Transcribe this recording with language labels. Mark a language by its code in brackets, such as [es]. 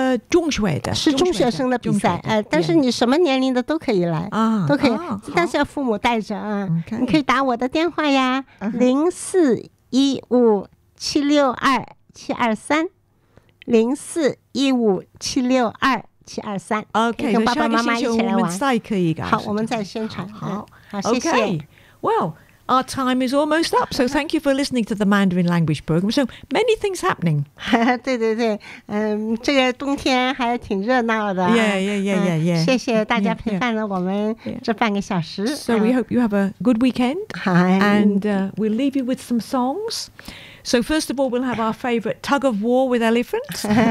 [zh] 中学的，是中学生的比赛，但是你什么年龄的都可以来，都可以，但是要父母带着啊，你可以打我的电话呀，零四一五七六二七二三，零四一五七六二七二三，可以和爸爸妈妈一起来，好，我们再宣传，好，谢谢，Well. [en] Our time is almost up, so thank you for listening to the Mandarin Language Program. So many things happening. [zh] 对对对，这个冬天还挺热闹的。 [en] Yeah. [zh] 谢谢大家陪伴了我们这半个小时。 [en] So we hope you have a good weekend. And we'll leave you with some songs. So first of all, we'll have our favorite tug of war with elephants.